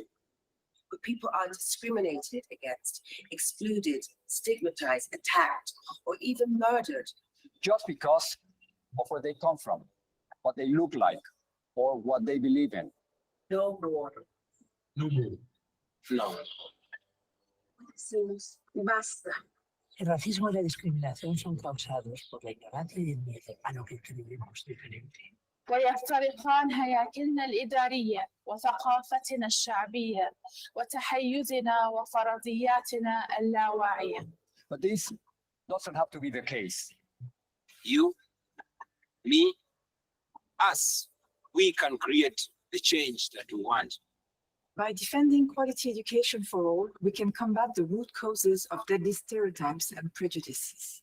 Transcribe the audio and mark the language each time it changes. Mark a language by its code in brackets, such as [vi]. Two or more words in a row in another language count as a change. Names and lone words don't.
[en] But people are discriminated against, excluded, stigmatized, attacked, or even murdered. Just because of where they come from, what they look like, or what they believe in. No more. No more. No. Basta. [es] El racismo y la discriminación son causados por la ignorancia y el miedo a lo que creemos diferente. [ar] ويفترقان هياكلنا الإدارية وثقافتنا الشعبية وتحيزنا وفرضياتنا اللاواعية. [en] But this doesn't have to be the case. You, me, us, we can create the change that we want. By defending quality education for all, we can combat the root causes of deadly stereotypes and prejudices.